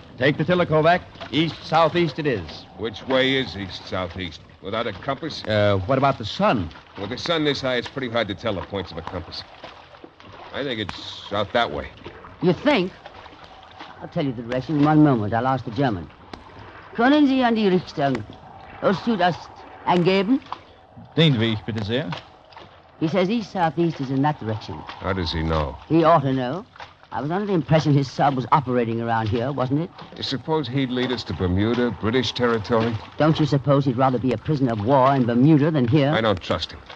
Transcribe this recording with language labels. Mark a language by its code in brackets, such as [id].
[en] Take the tiller, Kovac. East-southeast it is. Which way is east-southeast? without a compass? What about the sun? With the sun this high, it's pretty hard to tell the points of a compass. I think it's out that way. You think? I'll tell you the direction in one moment. I'll ask the German. [de] Können Sie in die Richtung aus Südost angeben? Den Weg, bitte sehr. [en] He says east southeast is in that direction. How does he know? He ought to know. I was under the impression his sub was operating around here, wasn't it? You suppose he'd lead us to Bermuda, British territory? Don't you suppose he'd rather be a prisoner of war in Bermuda than here? I don't trust him.